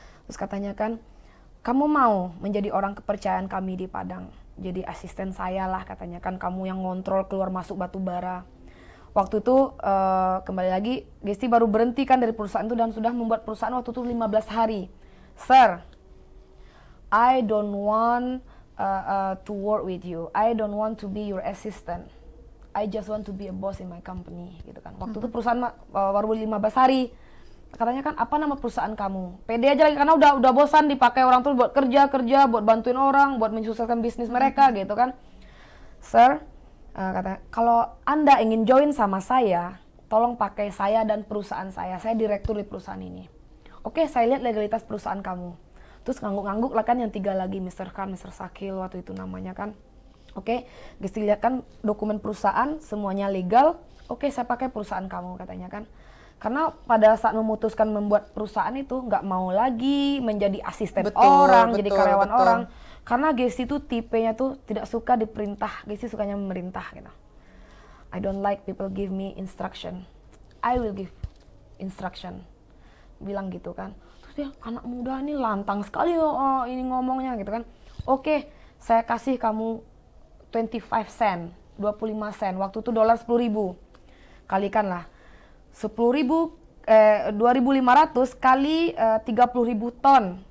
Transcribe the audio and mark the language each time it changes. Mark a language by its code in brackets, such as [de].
[id] Terus katanya kan, kamu mau menjadi orang kepercayaan kami di Padang. Jadi asisten saya lah katanya kan, kamu yang ngontrol keluar masuk batu bara. Waktu itu kembali lagi Gesti baru berhenti kan dari perusahaan itu dan sudah membuat perusahaan waktu itu 15 hari. [en] Sir, I don't want to work with you. I don't want to be your assistant. I just want to be a boss in my company [id] gitu kan. Waktu itu perusahaan baru 15 hari. Katanya kan, apa nama perusahaan kamu? Pede aja lagi karena udah bosan dipakai orang tuh buat kerja, buat bantuin orang, buat mensukseskan bisnis mereka gitu kan. Sir, katanya, kalau Anda ingin join sama saya, tolong pakai saya dan perusahaan saya direktur di perusahaan ini. Oke, saya lihat legalitas perusahaan kamu. Terus ngangguk-ngangguk lah kan yang 3 lagi, Mr. Khan, Mr. Sakil waktu itu namanya kan. Oke, Gesti lihat kan dokumen perusahaan, semuanya legal. Oke, saya pakai perusahaan kamu katanya kan. Karena pada saat memutuskan membuat perusahaan itu, nggak mau lagi menjadi asisten orang, jadi karyawan orang. Karena Gesti tuh tipenya tuh tidak suka diperintah, Gesti sukanya memerintah gitu. [en] I don't like people give me instruction. I will give instruction. [id] Bilang gitu kan. Terus dia, anak muda ini lantang sekali ini ngomongnya gitu kan. Oke, saya kasih kamu 25 sen, 25 sen. Waktu itu dolar 10.000. Kalikanlah. 2.500 kali 30.000 ton.